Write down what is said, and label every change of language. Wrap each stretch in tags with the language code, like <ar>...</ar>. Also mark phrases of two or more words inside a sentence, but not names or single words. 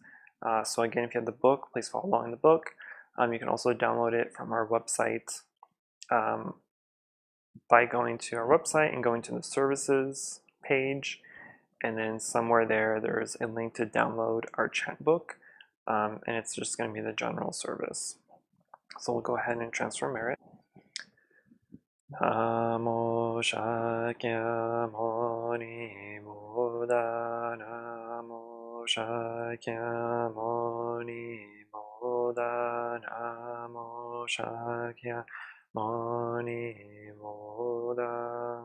<en>So again, if you have the book, please follow along in the book. You can also download it from our website by going to our website and going to the services page, and then somewhere there's a link to download our chant book, and it's just going to be the general service. So we'll go ahead and transfer merit.</en> <pi>Namo Shakyamuni Buddha, Namo Shakyamuni Buddha, Namo Shakyamuni Buddha.</pi>